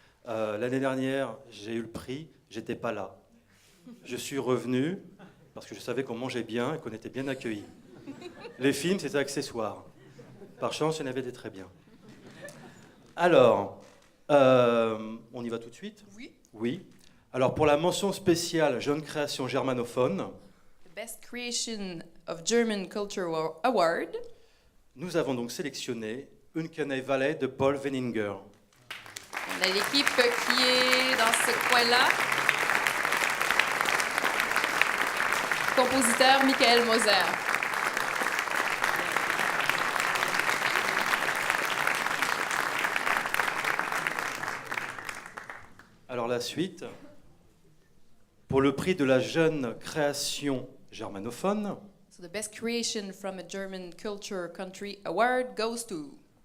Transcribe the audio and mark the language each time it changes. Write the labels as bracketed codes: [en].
[fr] L'année dernière, j'ai eu le prix. J'étais pas là. Je suis revenu parce que je savais qu'on mangeait bien et qu'on était bien accueillis. Les films, c'était accessoire. Par chance, il y en avait des très bien. Alors, On y va tout de suite? Oui. Oui. Alors pour la mention spéciale Jeune création germanophone, [en] The Best Creation of German Culture Award. [fr] Nous avons donc sélectionné Uncanny Valley de Paul Wenninger. On a l'équipe qui est dans ce coin-là. Compositeur Michael Moser. Alors la suite, pour le prix de la jeune création germanophone, [en] So the best creation from a German culture country award goes to.